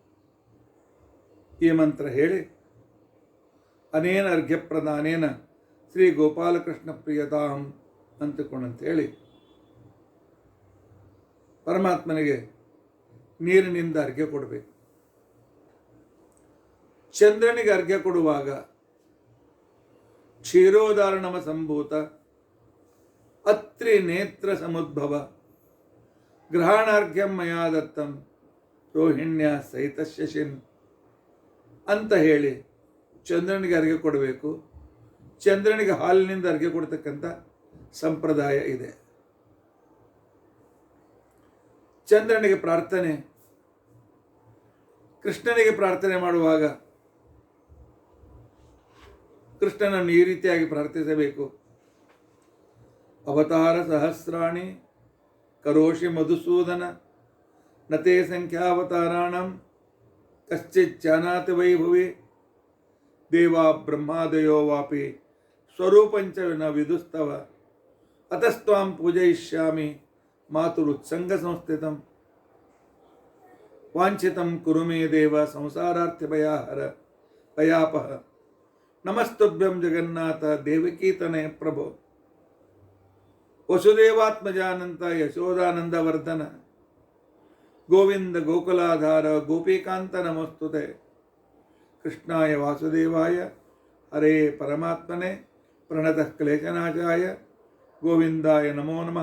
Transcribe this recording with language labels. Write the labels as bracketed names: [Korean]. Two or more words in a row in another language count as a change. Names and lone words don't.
[Kannada] ಈ ಮಂತ್ರ ಹೇಳಿ [Sanskrit] अनेन अर्घ्य प्रदानेन श्री गोपालकृष्ण प्रियतां [Kannada] ಅಂತಕೊಂಡಂತೇಳಿ ಪರಮಾತ್ಮನಿಗೆ ನೀರಿನಿಂದ ಅರ್ಘ್ಯ ಕೊಡಬೇಕು. ಚಂದ್ರನಿಗೆ ಅರ್ಘ್ಯ ಕೊಡುವಾಗ [Sanskrit] क्षीरोदारणम संभूत अत्रि नेत्र समुद्भव ग्रहणार्घ्यं मया दत्तं रोहिण्य सहित शशिन् [Kannada] ಅಂತ ಹೇಳಿ ಚಂದ್ರನಿಗೆ ಅರ್ಘ್ಯ ಕೊಡಬೇಕು. ಚಂದ್ರನಿಗೆ ಹಾಲಿನಿಂದ ಅರ್ಘ್ಯ ಕೊಡ್ತಕ್ಕಂಥ ಸಂಪ್ರದಾಯ ಇದೆ. ಚಂದ್ರನಿಗೆ ಪ್ರಾರ್ಥನೆ, ಕೃಷ್ಣನಿಗೆ ಪ್ರಾರ್ಥನೆ ಮಾಡುವಾಗ ಕೃಷ್ಣನನ್ನು ಈ ರೀತಿಯಾಗಿ ಪ್ರಾರ್ಥಿಸಬೇಕು. [Sanskrit] अवतार सहस्राणि करोषि मधुसूदन नते संख्यावताराणं कश्चित् जानाति वैभवि देवा ब्रह्मादयो वापि स्वरूपंच न विदुस्तव अतस्त्वां पूजयिष्यामि मातुरुत्संग संस्थितं वाञ्छितं कुरु मे देव संसारार्थि भयापह नमस्तुभ्यं जगन्नाथ देवकीतनय प्रभो वसुदेवात्मजानन्त यशोदानन्दवर्धन गोविन्द गोकुलाधार गोपीकान्त नमस्तुते कृष्णाय वासुदेवाय हरे परमात्मने प्रणतः क्लेशनाशाय गोविन्दाय नमो नमः.